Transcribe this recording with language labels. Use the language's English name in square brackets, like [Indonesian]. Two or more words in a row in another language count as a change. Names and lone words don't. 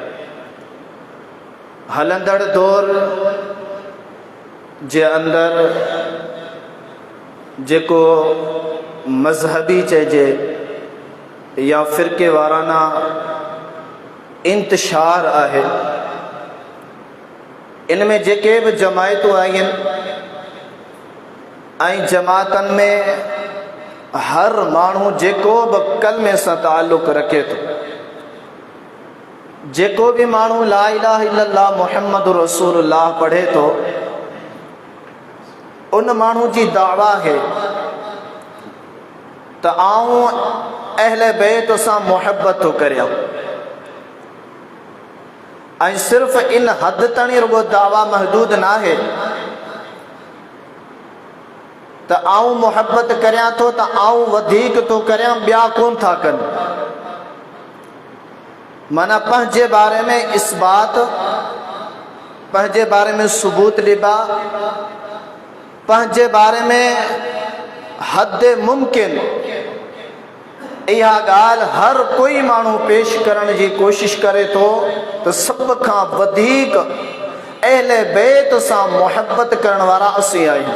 [Sindhi] हलंदड़ दौर जे अंदर जेको मजहबी चइजे या फ़िरके वाराना इंतशार आहे, इनमें जेके भी जमायतूं आहिनि ऐं जमातनि में हर माण्हू जेको बि कलमे सां ताल्लुक़ रखे थो, जेको भी माण्हू [Arabic] لا إله إلا الله محمد رسول الله [Sindhi] पढ़े थो, उन माण्हू जी दावा है त आऊं अहले बैत सां मुहब्बत थो करियां। ऐं सिर्फ़ इन हद ताणी रुगो दावा महदूद ना है त आऊं मुहब्बत करियां थो त आऊं वधीक थो करियां, ॿिया कोन था कनि। माना पंहिंजे बारे में इस्बात, पंहिंजे बारे में सबूत ॾिबा, पंहिंजे बारे में हद मुमकिन इहा ॻाल्हि हर कोई माण्हू पेश करण जी कोशिश करे थो त सभ खां वधीक अहले बैत सां मुहब्बत करण वारा असीं आहियूं।